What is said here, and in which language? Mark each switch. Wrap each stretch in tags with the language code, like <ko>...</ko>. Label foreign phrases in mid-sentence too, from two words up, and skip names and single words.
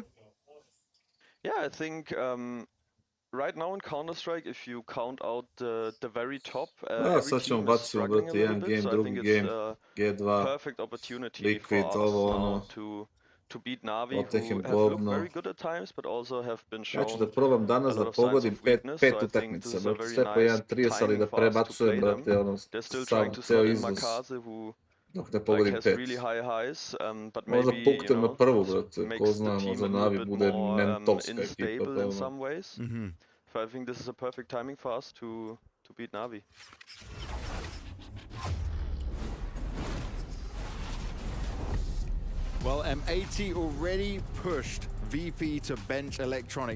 <en>Yeah, I think right now in Counter-Strike, if you count out the very top,</en> <sr>Da,</sr> <en>every</en> <sr>sad ćemo</sr> <en>team is</en> <sr>baciti,</sr> <en>struggling a</en> <sr>brate,</sr> <en>little</en> <sr>jedan</sr> <en>bit,</en> <sr>game,</sr> <en>so I</en> <sr>drugi</sr> <en>think</en> <sr>game,</sr> <en>it's a</en> <sr>G2,</sr> <en>perfect opportunity</en> <sr>Liquid,</sr> <en>for us</en> <sr>ovo,</sr> <en>now</en> <sr>ono.</sr> <en>to beat NaVi,</en> <sr>Otehim</sr> <en>who have looked</en> <sr>govno.</sr> <en>very good at times, but also have been</en> <sr>Ja ću</sr> <en>shown</en> <sr>da probam</sr> <en>a</en> <sr>danas</sr> <en>lot</en> <sr>da</sr> <en>of signs</en> <sr>pogodim</sr> <en>of weakness,</en> <sr>pet</sr> <en>so I think</en> <sr>utakmice,</sr> <en>this is a</en> <sr>brate,</sr> <en>very</en> <sr>sve po</sr> <en>nice</en> <sr>1.30, ali da</sr> <en>timing for us to</en> <sr>prebacujem,</sr> <en>play them.</en> <sr>brate, ono,</sr> <en>They're still</en> <sr>sam</sr> <en>trying to</en> <sr>ceo</sr> <en>slot in</en> <sr>iznos,</sr> <en>Makaze, who</en> <sr>dok ne</sr> <en>like</en> <sr>pogodim</sr> <en>has</en> <sr>5.</sr> <en>really high highs, but</en> <sr>Možda</sr> <en>maybe, you</en> <sr>puknem na</sr> <en>know,</en> <sr>prvu, brate, ko</sr> <en>makes the</en> <sr>zna,</sr> <en>team</en> <sr>možda</sr> <en>a little</en> <sr>NaVi</sr> <en>bit</en> <sr>bude</sr> <en>more</en> <sr>mentalska ekipa,</sr> <en>unstable</en> <sr>pa</sr> <en>in</en> <sr>ono.</sr> <en>some ways. So I think this is a perfect timing for us to beat NaVi. Well, M80 already pushed VP to bench Electronic.</en>